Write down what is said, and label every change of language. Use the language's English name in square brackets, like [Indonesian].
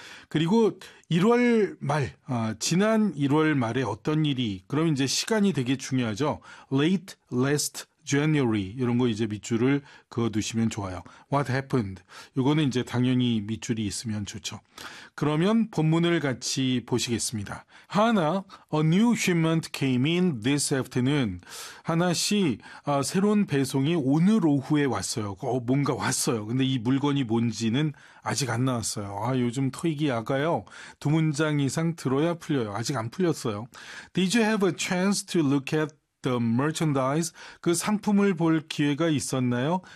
[Korean] 그리고 1월 말, 지난 1월 말에 어떤 일이, 그럼 이제 시간이 되게 중요하죠. [English] Late last January [Korean] 이런 거 이제 밑줄을 그어두시면 좋아요. [English] What happened? [Korean] 이거는 이제 당연히 밑줄이 있으면 좋죠. 그러면 본문을 같이 보시겠습니다. [English] 하나, a new shipment came in this afternoon. [Korean] 하나 씨, 새로운 배송이 오늘 오후에 왔어요. 뭔가 왔어요. 근데 이 물건이 뭔지는 아직 안 나왔어요. 요즘 토익이 약아요. 두 문장 이상 들어야 풀려요. 아직 안 풀렸어요. [English] Did you have a chance to look at the merchandise, [Korean] 그 상품을 볼 기회가 있었나요?